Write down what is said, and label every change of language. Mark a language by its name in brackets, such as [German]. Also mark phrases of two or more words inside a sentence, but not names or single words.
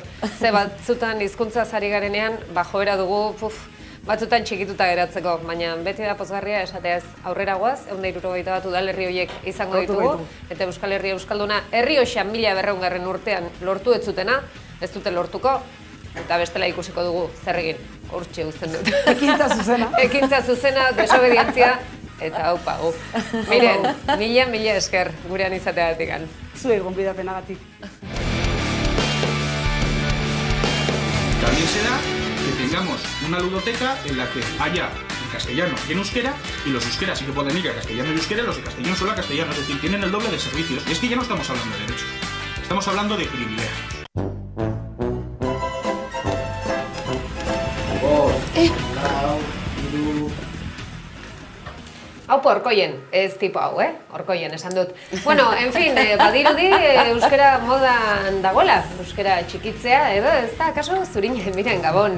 [Basque] Ze batzutan hizkuntza ari garenean, joera dugu, batzutan txikituta geratzeko, baina beti da pozgarria esateaz aurrera goaz, 161 udalerri horiek izango ditugu, eta Euskal Herria Euskalduna herri hoxan 1200. Urtean lortu ez zutena, ez dute lortuko, eta bestela ikusiko dugu zer egin, hortxe uzten dut. Ekintza zuzena. Ekintza zuzena, desobedientzia, eta haupa, Miren, mila esker gurean izateagatik. Zuei gonbidapenagatik. [Spanish] También será que tengamos una ludoteca en la que haya en castellano y en euskera, y los euskeras sí que pueden ir a castellano y euskera, los de castellano solo a castellano, es decir, tienen el doble de servicios. Y es que ya no estamos hablando de derechos, estamos hablando de privilegios. [Basque] Hau Orkoien, ez tipo hau, Orkoien esan dut. [Spanish] Bueno, en fin, [Basque] badirudi euskera modan dagoela, euskera txikitzea, edo ez da, kaso Zurinen, Miren, Gabon.